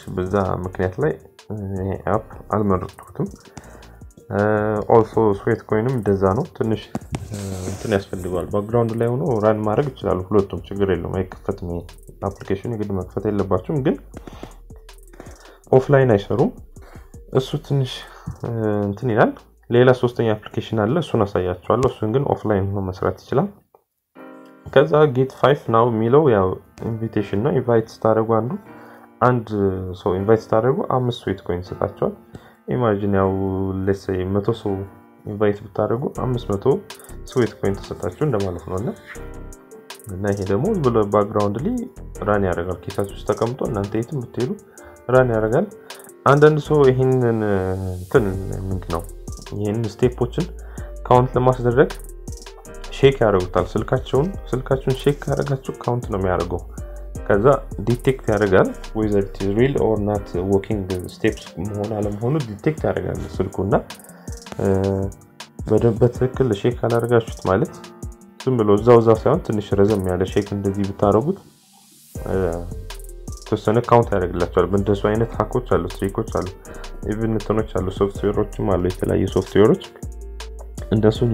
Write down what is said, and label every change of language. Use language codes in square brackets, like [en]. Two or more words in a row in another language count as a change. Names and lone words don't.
[am] በዛ ምክንያት ላይ ይሄ አፕ አልመረጥኩትም also ስዊት ኮይንም እንደዛ ነው ትንሽ እንትን ያስፈልጋል ባክግራውንድ ላይ ሆኖ ራን ማድረግ ይችላል ሁለቱም ችግር የለውም አይከፈትም አፕሊኬሽኑ የግድ መክፈት የለባችሁም ግን ኦፍላይን አይሰሩም እሱ ትንሽ እንትን ይላል ሌላ ሶስተኛ አፕሊኬሽን አለ እሱን አሳያችኋለሁ እሱን ግን ኦፍላይን ነው መስራት ይችላል ከዛ [en] get 5 now [am] የሚለው ያው ኢንቪቴሽን ነው ኢንቫይት ስታደርጉ አንድ ሰው ኢንቫይት ስታደርጉ 5 ስዊት ኮይን ሰጣችኋል ኢማጂን ያው [en] let's say [am] 100 ሰው ኢንቫይት ብታደርጉ 500 ስዊት ኮይን ተሰጣችሁ እንደማለት ነውና እና ይሄ ደግሞ ብሎ ባክግራውንድ ላይ ራን ያደርጋል ኪሳችሁ ውስጥ ተቀምጦ እናንተ የትም ብትሄዱ ራን ያደርጋል አንዳንድ ሰው ይሄንን እንትን ምንድነው ይሄን ስቴፖችን ካውንት ለማስደረግ ሼክ ያደርጉታል ስልካችሁን ሼክ ያደርጋችሁ ካውንት ነው የሚያደርገው ከዛ ዲቴክት ያደርጋል [en] whether it is real or not walking the steps [am] መሆን አለመሆኑ ዲቴክት ያደርጋል ስልኩና በትክክል ሼክ አላደርጋችሁት ማለት ዝም ብሎ እዛው ሳይሆን ትንሽ ረዘም ያለ ሼክ እንደዚህ ብታረጉት ተሰነ ካውንት ያደርግላችኋል በእንደሱ አይነት ሃኮች አሉ ትሪኮች አሉ ኢቭን እንትኖች አሉ ሶፍትዌሮችም አሉ የተለያዩ ሶፍትዌሮች እንደሱን